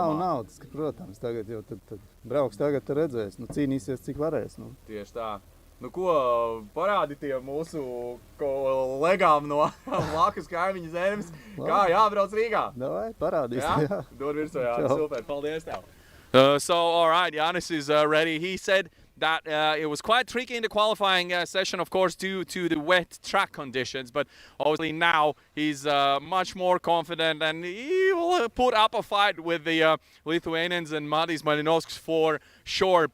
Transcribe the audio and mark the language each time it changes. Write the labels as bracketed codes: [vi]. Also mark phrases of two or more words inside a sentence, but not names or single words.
[lv] Nav, tas, protams, tagad jau tad brauks, tagad redzēs, nu cīnīsies, cik varēs. Nu. Tieši tā. Nu ko, parādi tiem mūsu kolegām no Lakas kaimiņu zemes, kā jābrauc Rīgā? Davai, parādīs. Jā. Dod virsū, jā, super, paldies tev. [en] So, all right, Jānis is ready. He said that it was quite tricky in the qualifying session, of course, due to the wet track conditions. But obviously now he's much more confident and he will put up a fight with the Lithuanians and Madis Malinovskis for sure.